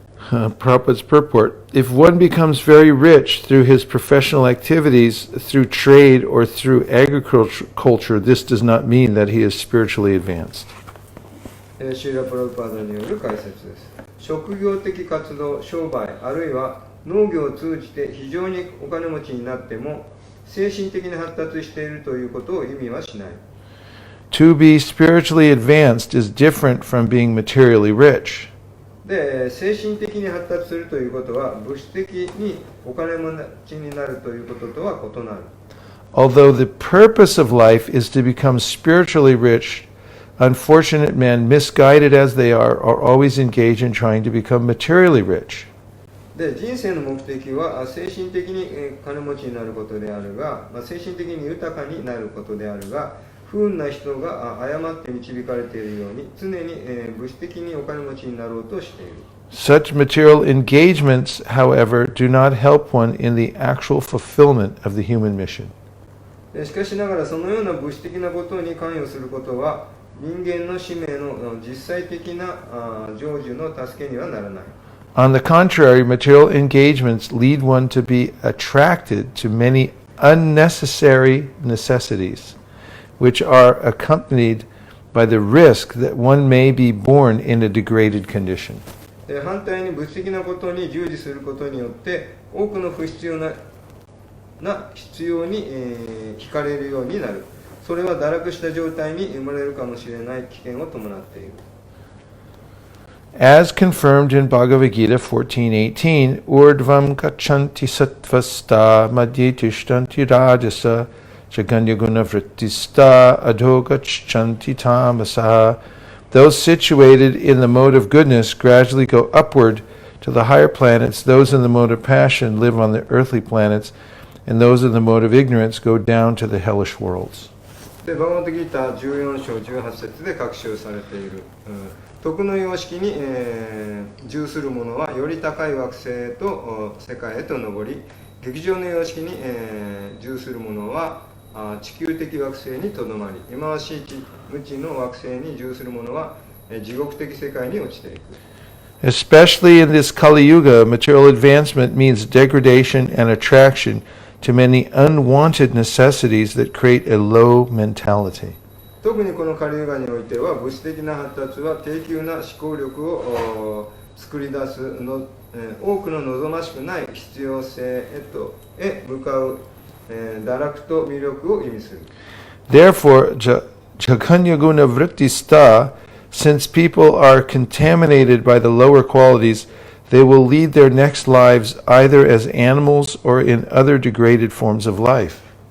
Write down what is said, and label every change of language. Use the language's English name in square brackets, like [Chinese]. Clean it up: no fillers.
[English] Prabhupada's purport: if one becomes very rich through his professional activities, through trade or through agriculture, this does not mean that he is spiritually advanced. [Japanese] シーラ・プラブパーダによる解説です。職業的活動、商売、あるいは農業を通じて非常にお金持ちになっても精神的に発達しているということを意味はしない。 [English] To be spiritually advanced is different from being materially rich. [Japanese] で、精神的に発達するということは物質的にお金持ちになるということとは異なる。 [English] Although the purpose of life is to become spiritually rich, unfortunate men, misguided as they are always engaged in trying to become materially rich. [Japanese] で、人生の目的は精神的に金持ちになることであるが、精神的に豊かになることであるが、不運な人が誤って導かれているように常に物質的にお金持ちになろうとしている。 [English] Such material engagements, however, do not help one in the actual fulfillment of the human mission. [Japanese] しかしながらそのような物質的なことに関与することは人間の使命の実際的な成就の助けにはならない。 [English] On the contrary, material engagements lead one to be attracted to many unnecessary necessities, which are accompanied by the risk that one may be born in a degraded condition. [Japanese] 反対に物的なことに従事することによって多くの不必要な必要に惹かれるようになる。それは堕落した状態に生まれるかもしれない危険を伴っている。 [English] As confirmed in Bhagavad Gita 14:18, [Sanskrit] Urdvam gachanti sattvasta madhye tishtanti rajasa jaganya guna vrittista adho gachanti tamasa. [English] Those situated in the mode of goodness gradually go upward to the higher planets. Those in the mode of passion live on the earthly planets, and those in the mode of ignorance go down to the hellish worlds. [Japanese] で、バガバットギータ14章18節で確証されている。徳の様式に、従する者はより高い惑星と世界へと上り、劇場の様式に、従する者は地球的惑星にとどまり、忌まわしい無知の惑星に従する者は地獄的世界に落ちていく。 [English] Especially in this Kali Yuga, material advancement means degradation and attraction to many unwanted necessities that create a low mentality. [Japanese] 特にこのカリユガにおいては物質的な発達は低級な思考力を作り出すの多くの望ましくない必要性へ向かう、堕落と魅力を意味する。 [English] Therefore, Jaganyaguna Vrittista, since people are contaminated by the lower qualities, they will lead their next lives either as animals or in other degraded forms of life.